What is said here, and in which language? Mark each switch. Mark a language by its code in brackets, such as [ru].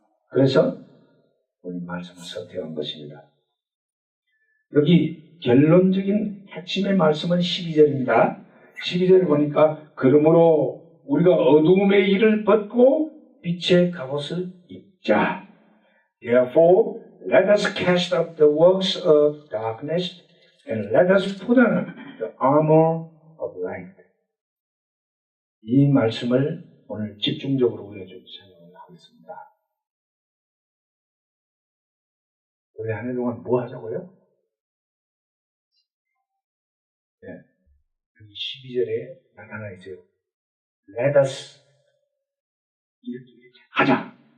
[ko] 그래서 우리 말씀을 선택한 것입니다. 여기 결론적인 핵심의 말씀은 12절입니다. 12절을 보니까 그러므로 우리가 어두움의 일을 벗고 빛의 갑옷을 입자. [en] Therefore, let us cast off the works of darkness and let us put on the armor of light. [ko] 이 말씀을 오늘 집중적으로 우리가 좀 생각을 하겠습니다. 올해 한 해 동안 뭐 하자고요? 네. 여기 12절에 나타나 있어요. [en] Let us [ko] 이렇게 하자.